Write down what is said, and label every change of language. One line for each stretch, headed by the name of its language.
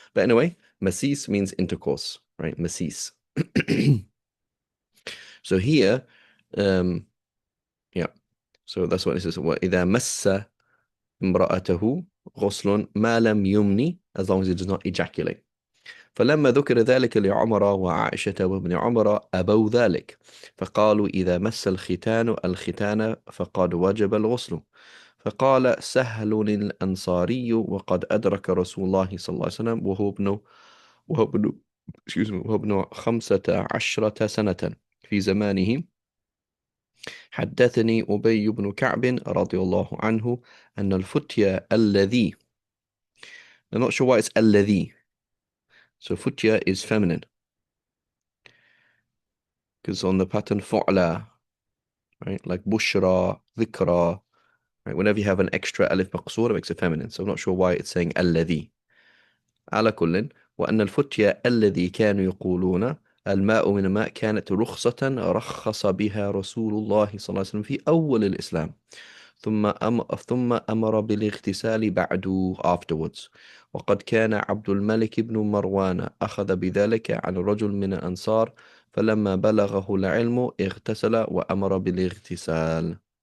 English: But anyway, مسيس means intercourse, right?
Arabic: مسيس.
English: So here, yeah. So that's what it says.
Arabic: وإذا مس امرأته غسل ما لم يمني,
English: as long as it does not ejaculate.
Arabic: فلما ذكر ذلك لعمر وعائشة وابن عمر أبوا ذلك، فقالوا إذا مس الختان الختان فقد وجب الغسل. فقال سهل الأنصاري وقد أدرك رسول الله صلى الله عليه وسلم وهو ابن وهو ابن 15 سنة في زمانه. حدثني أبي بن كعب رضي الله عنه أن الفتية الذي.
English: I'm not sure why it's الذي. So futya is feminine. Because on the pattern فعلى, right? Like bushra, dhikra, right? Whenever you have an extra alif maqsoor, it makes it feminine. So I'm not sure why it's saying الذي.
Arabic: على كل وأن الفتية الذي كانوا يقولون الماء من الماء كانت رخصة رخص بها رسول الله صلى الله عليه وسلم في أول الإسلام. ثم أمر بالاغتسال بعد afterwards. وقد كان عبد الملك بن مروان أخذ بذلك عن رجل من الأنصار فلما بلغه العلم اغتسل وأمر بالاغتسال.